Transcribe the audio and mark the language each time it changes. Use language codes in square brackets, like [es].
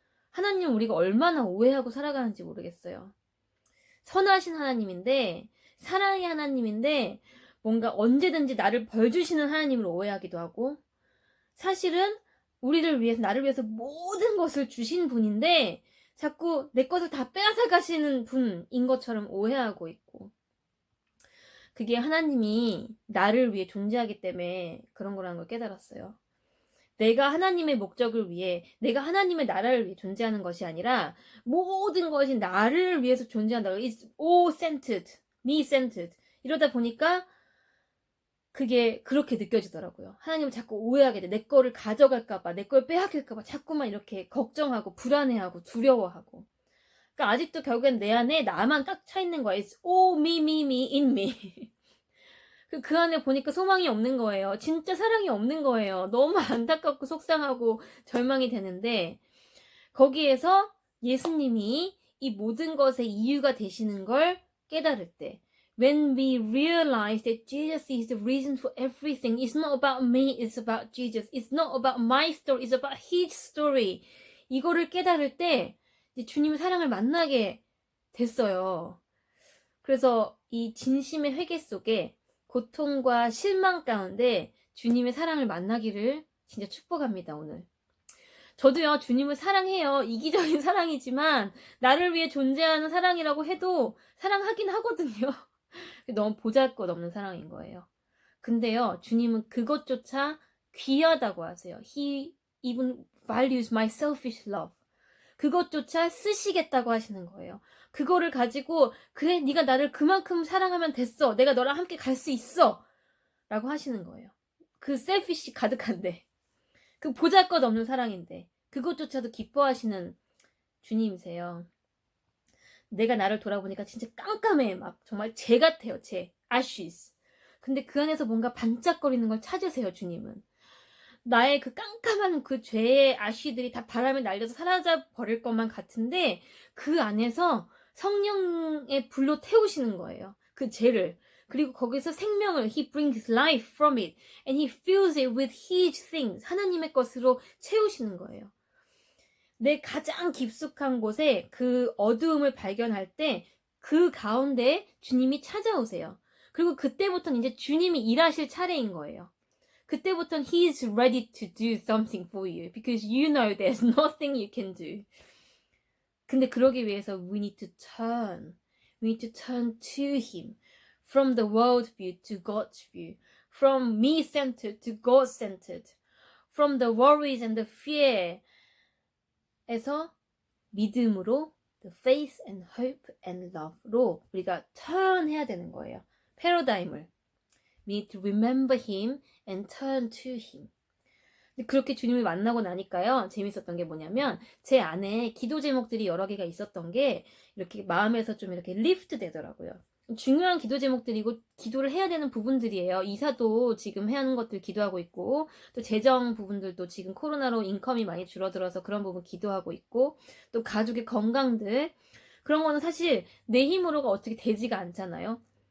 [ko] 하나님 우리가 얼마나 오해하고 살아가는지 모르겠어요. 선하신 하나님인데, 사랑의 하나님인데, 뭔가 언제든지 나를 벌 주시는 하나님을 오해하기도 하고, 사실은 우리를 위해서, 나를 위해서 모든 것을 주신 분인데, 자꾸 내 것을 다 빼앗아 가시는 분인 것처럼 오해하고 있고, 그게 하나님이 나를 위해 존재하기 때문에 그런 거라는 걸 깨달았어요. 내가 하나님의 목적을 위해, 내가 하나님의 나라를 위해 존재하는 것이 아니라 모든 것이 나를 위해서 존재한다. [en] It's all centered, me centered. [ko] 이러다 보니까 그게 그렇게 느껴지더라고요. 하나님을 자꾸 오해하게 돼. 내 거를 가져갈까봐, 내 걸 빼앗길까봐 자꾸만 이렇게 걱정하고 불안해하고 두려워하고. 그러니까 아직도 결국엔 내 안에 나만 딱 차 있는 거야. [en] It's all me, me, me, in me. [ko] 그 안에 보니까 소망이 없는 거예요. 진짜 사랑이 없는 거예요. 너무 안타깝고 속상하고 절망이 되는데, 거기에서 예수님이 이 모든 것의 이유가 되시는 걸 깨달을 때, [en] when we realize that Jesus is the reason for everything, it's not about me, it's about Jesus. It's not about my story, it's about His story. [ko] 이거를 깨달을 때 이제 주님의 사랑을 만나게 됐어요. 그래서 이 진심의 회개 속에 고통과 실망 가운데 주님의 사랑을 만나기를 진짜 축복합니다, 오늘. 저도요, 주님을 사랑해요. 이기적인 사랑이지만 나를 위해 존재하는 사랑이라고 해도 사랑하긴 하거든요. 너무 보잘것없는 사랑인 거예요. 근데요, 주님은 그것조차 귀하다고 하세요. [en] He even values my selfish love. [ko] 그것조차 쓰시겠다고 하시는 거예요. 그거를 가지고 그래, 네가 나를 그만큼 사랑하면 됐어. 내가 너랑 함께 갈 수 있어. 라고 하시는 거예요. 그 셀피시 가득한데, 그 보잘것없는 사랑인데 그것조차도 기뻐하시는 주님이세요. 내가 나를 돌아보니까 진짜 깜깜해. 막 정말 재 같아요. 재. ashes. 근데 그 안에서 뭔가 반짝거리는 걸 찾으세요, 주님은. 나의 그 깜깜한 그 죄의 아쉬들이 다 바람에 날려서 사라져 버릴 것만 같은데, 그 안에서 성령의 불로 태우시는 거예요. 그 죄를. 그리고 거기서 생명을, [en] He brings life from it and He fills it with His things. [ko] 하나님의 것으로 채우시는 거예요. 내 가장 깊숙한 곳에 그 어두움을 발견할 때 그 가운데 주님이 찾아오세요. 그리고 그때부터는 이제 주님이 일하실 차례인 거예요. 그때부터는 [en] He is ready to do something for you because you know there's nothing you can do. [ko] 근데 그러기 위해서 [en] we need to turn. We need to turn to Him. From the world view to God's view. From me-centered to God-centered. From the worries and the fear [ko] 에서 믿음으로 [en] the faith and hope and love로 [ko] 우리가 turn 해야 되는 거예요. 패러다임을. [en] We need to remember Him and turn to Him. [ko] 그렇게 주님을 만나고 나니까요, 재밌었던 게 뭐냐면 제 안에 기도 제목들이 여러 개가 있었던 게 이렇게 마음에서 좀 이렇게 리프트 되더라고요. 중요한 기도 제목들이고 기도를 해야 되는 부분들이에요. 이사도 지금 해야 하는 것들 기도하고 있고, 또 재정 부분들도 지금 코로나로 인컴이 많이 줄어들어서 그런 부분 기도하고 있고, 또 가족의 건강들, 그런 거는 사실 내 힘으로가 어떻게 되지가 않잖아요.